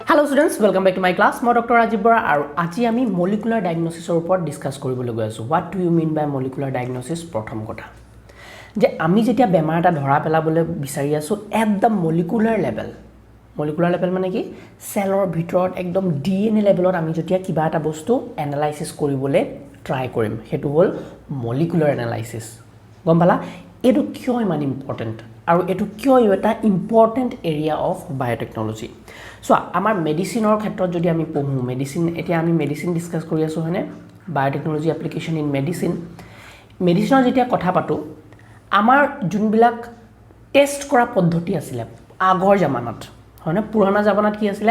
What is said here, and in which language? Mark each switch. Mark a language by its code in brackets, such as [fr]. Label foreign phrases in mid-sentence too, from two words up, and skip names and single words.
[en] students, welcome back to my class. [as] মই drrajibborah আৰু আজি আমি [en] molecular diagnosis [as] ৰ ওপৰত ডিসকাস কৰিবলৈ গৈ আছো. [en] What do you mean by molecular diagnosis? [as] প্ৰথম কথা যে আমি যেতিয়া বেমাৰ এটা ধৰা পেলাবলৈ বিচাৰি আছো [en] at the molecular level. Molecular level [as] মানে কি সেলৰ ভিতৰত একদম DNA লেভেলত আমি যেতিয়া কিবা এটা বস্তু এনালাইসিস কৰিবলৈ ট্ৰাই কৰিম হেতু হল [en] molecular analysis. [as] গম পালা এটো কিয় ইমান ইম্পৰ্টেন্ট আৰু এটো কিয় এটা [en] important area of biotechnology [as] সো আমাৰ মেডিসিনৰ ক্ষেত্ৰত যদি আমি পঢ়ো মেডিসিন এতিয়া আমি মেডিসিন ডিসকাস কৰি আছো হনে [en] biotechnology application in medicine [as] যেতিয়া কথা পাতো আমাৰ যোনবিলাক টেষ্ট কৰা পদ্ধতি আছিল আগৰ জামানাত হনে পুৰণা জামানাত কি আছিল